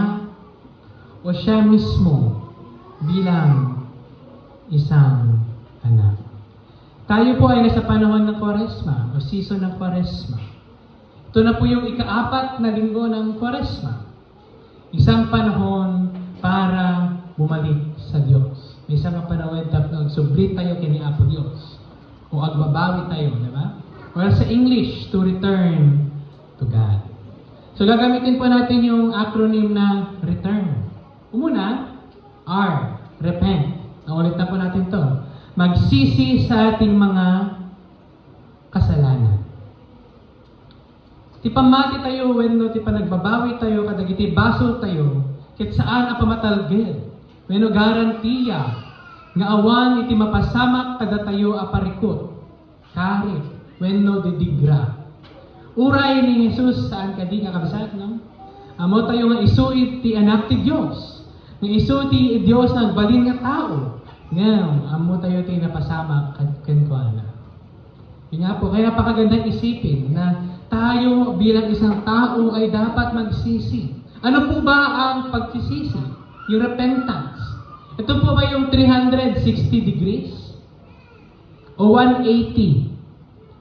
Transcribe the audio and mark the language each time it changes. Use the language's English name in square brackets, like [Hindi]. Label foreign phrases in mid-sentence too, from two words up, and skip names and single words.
[Filipino] O siya mismo bilang isang anak? Tayo po ay nasa panahon ng Kwaresma o season ng Kwaresma. Ito na po yung ika-4 na linggo ng Kwaresma. Isang panahon para bumalik sa Diyos. May isang panahon na [Iloko] nagsublit tayo kini Apo Diyos. O agbabawi tayo, di ba? [English] Or sa English, to return to God. [Filipino] So gagamitin po natin yung acronym na return. Umuna, R, repent. Naulit na po natin to. Magsisi sa ating mga kasalanan. [Iloko] Ti pamati tayo wenno ti panagbabawi tayo kadagiti basol tayo ket saan a pamatalged wenno garantiya nga awan iti mapasamak kada tayo a parikot kari wenno didigra. Uray ni Jesus saan kadi nga kabsat no? Amo tayo nga isuit ti anak ti Dios. Nga isu ti Dios nagbalin nga tao. Ngem amo tayo ti napasamak kenkuana. [Filipino] Yun nga po, kaya napakagandang isipin na tayo bilang isang tao ay dapat magsisi. Ano po ba ang pagsisisi? Yung repentance. Ito po ba yung 360 degrees? O 180?